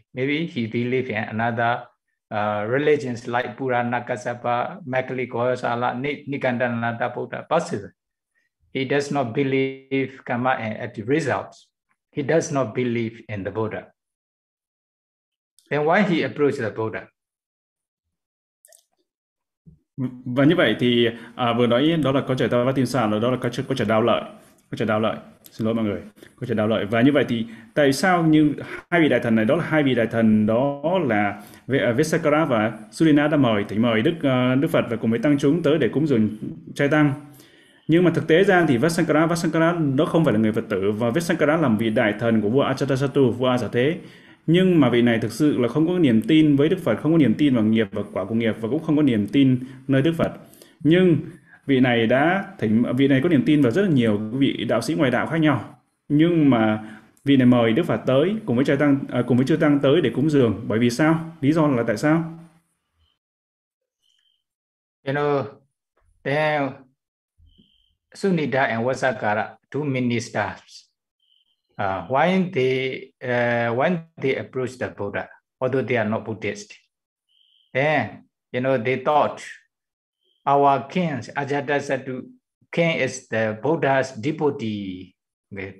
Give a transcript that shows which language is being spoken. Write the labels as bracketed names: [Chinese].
[English] Maybe he believes in another religions like Purana Kassapa, Makali Kosala, Nikandananda Buddha, possible. He does not believe karma and at the results. He does not believe in the Buddha. Then why he approached the Buddha? [Vietnamese] Và như vậy thì vừa nói đó là có trời tao và tiên sản, đó là có trời đạo lợi. Có trời đạo lợi, xin lỗi mọi người. Có trời đạo lợi. Và như vậy thì tại sao như hai vị đại thần này, đó là hai vị đại thần, đó là Vesakara và Sulina đã mời, thỉnh mời Đức Đức Phật và cùng với tăng chúng tới để cúng dường trai tăng. Nhưng mà thực tế ra thì Vesakara nó không phải là người Phật tử, và Vesakara là vị đại thần của vua Ajatasattu, vua Ajata Thế. Nhưng mà vị này thực sự là không có niềm tin với Đức Phật, không có niềm tin vào nghiệp và quả của nghiệp, và cũng không có niềm tin nơi Đức Phật. Nhưng vị này đã thỉnh, vị này có niềm tin vào rất là nhiều vị đạo sĩ ngoài đạo khác nhau. Nhưng mà vị này mời Đức Phật tới cùng với trai tăng, cùng với chư tăng tới để cúng dường. Bởi vì sao? Lý do là tại sao? [English] You know, then Sunita and Vasakara, two ministers. When they approach the Buddha, although they are not Buddhist, then you know they thought our king, Ajatasattu, king is the Buddha's devotee. Okay?